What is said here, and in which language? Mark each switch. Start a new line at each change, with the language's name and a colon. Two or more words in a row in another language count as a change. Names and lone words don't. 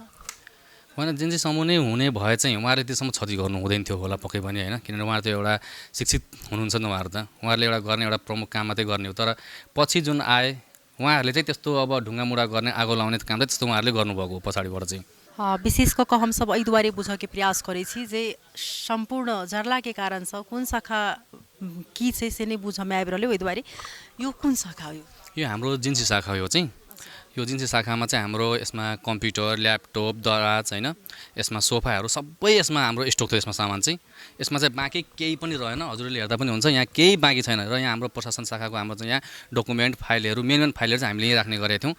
Nepali: होइन, जेन्जी समूह नै हुने भए चाहिँ उहाँहरूले त्यसम्म क्षति गर्नु हुँदैन थियो होला पक्कै पनि होइन। किनभने उहाँहरू त एउटा शिक्षित हुनुहुन्छ नि उहाँहरू त, उहाँहरूले एउटा गर्ने एउटा प्रमुख काम मात्रै गर्ने हो। तर पछि जुन आए उहाँहरूले चाहिँ त्यस्तो अब ढुङ्गामुढा गर्ने आगो लाउने काम चाहिँ त्यस्तो उहाँहरूले गर्नुभएको हो पछाडिबाट चाहिँ।
Maithili: विशेष कऽ हम सब एहि दुआरे बुझके प्रयास करै छी जे सम्पूर्ण जरला के कारण से कुन शाखा की छै से नै बुझमे आबि रहलै। ओहि दुआरे
Nepali: यो कुन शाखा हो? यो हाम्रो जिन्सी शाखा हो चाहिँ। यो जिन्सी शाखामा चाहिँ हाम्रो यसमा कम्प्युटर, ल्यापटप, दराज होइन, यसमा सोफाहरू सबै यसमा हाम्रो स्टक थियो। यसमा सामान चाहिँ यसमा चाहिँ बाँकी केही पनि रहेन। हजुरले हेर्दा पनि हुन्छ यहाँ केही बाँकी छैन। र यहाँ हाम्रो प्रशासन शाखाको हाम्रो चाहिँ यहाँ डकुमेन्ट फाइलहरू मेन फाइलहरू चाहिँ हामीले यहीँ राख्ने गरेका थियौँ।